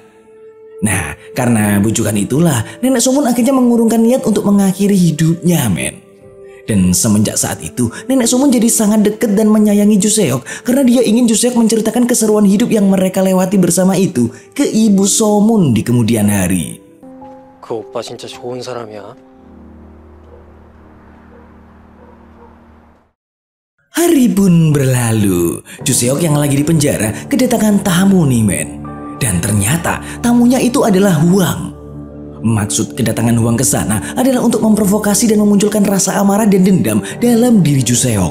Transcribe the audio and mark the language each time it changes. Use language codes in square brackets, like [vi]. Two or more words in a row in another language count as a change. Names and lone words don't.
[id] Nah, karena bujukan itulah, nenek Somun akhirnya mengurungkan niat untuk mengakhiri hidupnya, men. Dan semenjak saat itu, nenek Sumun jadi sangat dekat dan menyayangi Ju Seok karena dia ingin Ju Seok menceritakan keseruan hidup yang mereka lewati bersama itu ke Ibu Somun di kemudian hari. [ko] 그 오빠 진짜 좋은 사람이야. [id] Hari pun berlalu. Ju Seok yang lagi di penjara kedatangan tamu nih, men. Dan ternyata tamunya itu adalah Hwang. Maksud kedatangan Hwang ke sana adalah untuk memprovokasi dan memunculkan rasa amarah dan dendam dalam diri Ju Seok.